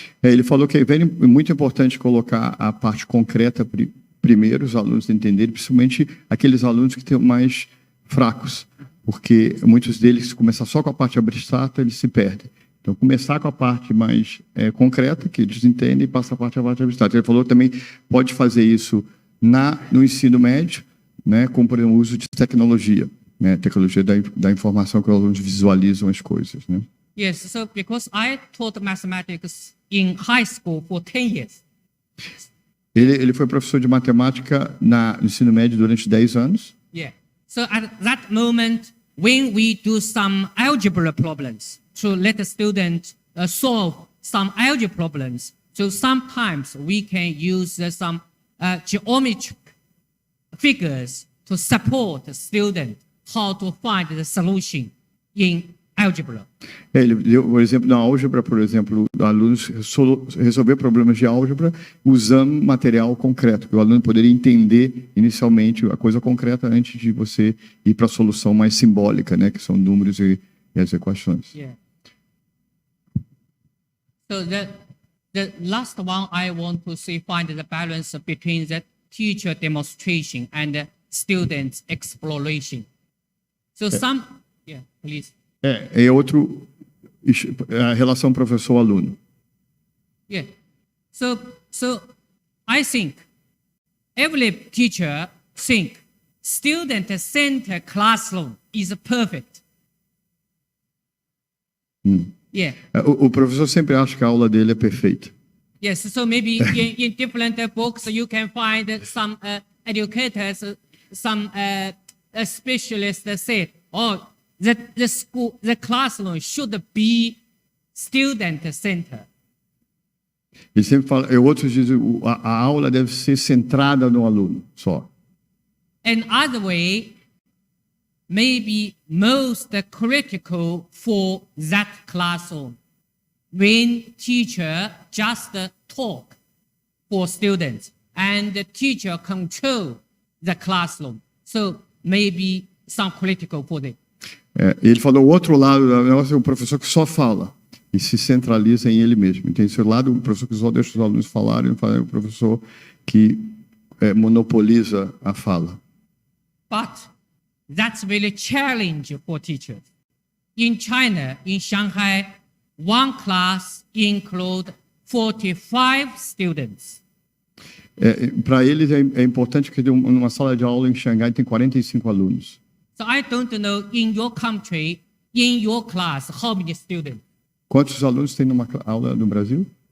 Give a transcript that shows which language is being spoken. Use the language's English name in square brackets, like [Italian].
[Portuguese] Ele falou que é muito importante colocar a parte concreta primeiro, os alunos entenderem, principalmente aqueles alunos que têm mais fracos, porque muitos deles, se começar só com a parte abstrata, eles se perdem. Então, começar com a parte mais concreta, que eles entendem, e passar a parte abstrata. Ele falou que também pode fazer isso no ensino médio, né, com, por exemplo, o uso de tecnologia, né, tecnologia da informação, que os alunos visualizam as coisas, né? [English] Yes, so because I taught mathematics in high school for 10 years. [Portuguese] Ele foi professor de matemática no ensino médio durante 10 anos. [English] Yeah. So at that moment, when we do some algebra problems to let the student solve some algebra problems, so sometimes we can use some geometric figures to support the student how to find the solution in algebra. [Portuguese] Ele deu, por exemplo, na álgebra, por exemplo, alunos resolver problemas de álgebra usando material concreto, que o aluno poderia entender inicialmente a coisa concreta antes de você ir para a solução mais simbólica, né, que são números e as equações. [English] Yeah. So the last one I want to see find the balance between the teacher demonstration and the student's exploration. So yeah, please. [Portuguese] É outro, a relação professor-aluno. [English] Yeah. So I think every teacher think student-centered classroom is perfect. Yeah. [Portuguese] O professor sempre acha que a aula dele é perfeita. [English] Yes, so maybe in different books you can find some educators, some specialists say, oh, the classroom should be student-centered. [Portuguese] Ele sempre fala, outros dizem, a aula deve ser centrada no aluno só. [English] Another way, maybe most critical for that classroom, when teacher just talk for students and the teacher control the classroom. So maybe some critical for them. [Portuguese] Ele falou o outro lado do negócio é o professor que só fala e se centraliza em ele mesmo. Tem esse lado, o professor que só deixa os alunos falarem, o professor que monopoliza a fala. [English] But that's really challenge for teachers. In China, in Shanghai, one class include 45 students. [Portuguese] Para eles é importante que numa sala de aula em Xangai tem 45 alunos. [English] So I don't know in your country, in your class, how many students? [Portuguese] Quantos alunos tem numa aula no Brasil?